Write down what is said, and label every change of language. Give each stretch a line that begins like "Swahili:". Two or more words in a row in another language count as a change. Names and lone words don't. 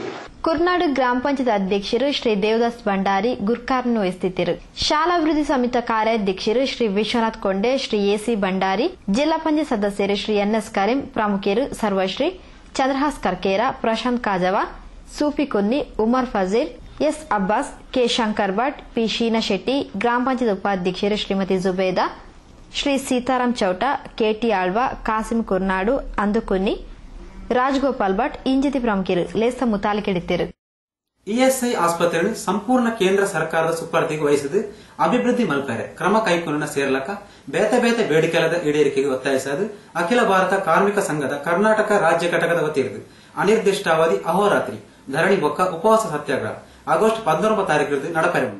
Tulu: ಕುರ್ನಾಡು ಗ್ರಾಮ ಪಂಚಾಯತ್ ಅಧ್ಯಕ್ಷರು ಶ್ರೀ ದೇವದಾಸ್ ಭಂಡಾರಿ ಗುರ್ಕಾರ್ನ ವಹಿಸುತ್ತಿದ್ದರು. ಶಾಲಾಭಿವೃದ್ಧಿ ಸಮಿತಿ ಕಾರ್ಯಾಧ್ಯಕ್ಷರು ಶ್ರೀ ವಿಶ್ವನಾಥ್ ಕೊಂಡೆ, ಶ್ರೀ ಎಸಿ ಭಂಡಾರಿ, ಜಿಲ್ಲಾ ಪಂಚಾಯತ್ ಸದಸ್ಯರು ಶ್ರೀ ಎನ್ಎಸ್ ಕರೀಂ, ಪ್ರಮುಖರು ಸರ್ವಶ್ರೀ ಚಂದ್ರಹಾಸ್ ಕರ್ಕೇರ, ಪ್ರಶಾಂತ್ ಕಾಜವ, ಸೂಫಿ ಕುನ್ನಿ, ಉಮರ್ ಫಜೀಲ್, ಎಸ್ ಅಬ್ಬಾಸ್, ಕೆ ಶಂಕರ್ ಭಟ್, ಪಿ ಶೀನಾ ಶೆಟ್ಟಿ, ಗ್ರಾಮ ಪಂಚಾಯತ್ ಉಪಾಧ್ಯಕ್ಷರು ಶ್ರೀಮತಿ ಜುಬೇದಾ, ಶ್ರೀ ಸೀತಾರಾಮ್ ಚೌಟ, ಕೆಟಿ ಆಳ್ವ, ಕಾಸಿಂ ಕುರ್ನಾಡು, ಅಂದುಕುನ್ನಿ, ರಾಜಗೋಪಾಲ್ ಭಟ್ ಇಂಜಿತಿ ಪ್ರಮುಖರು ಲೇಸ ಮುತಾಲಿಕೆಡಿತ್ತಿರು. ಇಎಸ್ಐ ಆಸ್ಪತ್ರೆಯನ್ನು ಸಂಪೂರ್ಣ ಕೇಂದ್ರ ಸರ್ಕಾರದ ಸುಪರ್ದಿಗೆ ವಹಿಸಿದ್ದು ಅಭಿವೃದ್ಧಿ ಮಲ್ಪರೆ ಕ್ರಮ ಕೈಗೊಳ್ಳ ಸೇರ್ಲಕ ಬೇತೆ ಬೇತೆ ಬೇಡಿಕೆಗಳ ಈಡೇರಿಕೆಗೆ ಒತ್ತಾಯಿಸದು ಅಖಿಲ ಭಾರತ ಕಾರ್ಮಿಕ ಸಂಘದ ಕರ್ನಾಟಕ ರಾಜ್ಯ ಘಟಕದ ವತಿಯಿದ್ದು ಅನಿರ್ದಿಷ್ಟಾವಧಿ ಅಹೋರಾತ್ರಿ ಧರಣಿ ಬೊಕ್ಕ ಉಪವಾಸ ಸತ್ಯಾಗ್ರಹ ಆಗಸ್ಟ್ 19 ನಡಪರೆ ಉಂಟು.